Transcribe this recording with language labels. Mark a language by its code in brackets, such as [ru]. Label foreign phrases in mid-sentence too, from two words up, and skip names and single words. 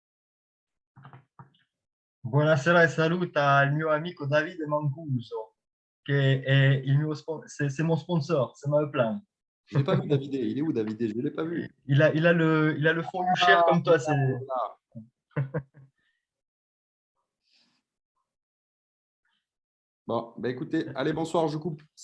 [it] Buonasera e saluta il mio amico Davide Mancuso. [fr] c'est mon sponsor, c'est ma plan. Je l'ai pas vu, Davidé. Il est où, Davidé? Je ne l'ai pas vu. Il a le fond cher comme toi. Voilà. Bon, ben écoutez, allez, bonsoir, je coupe.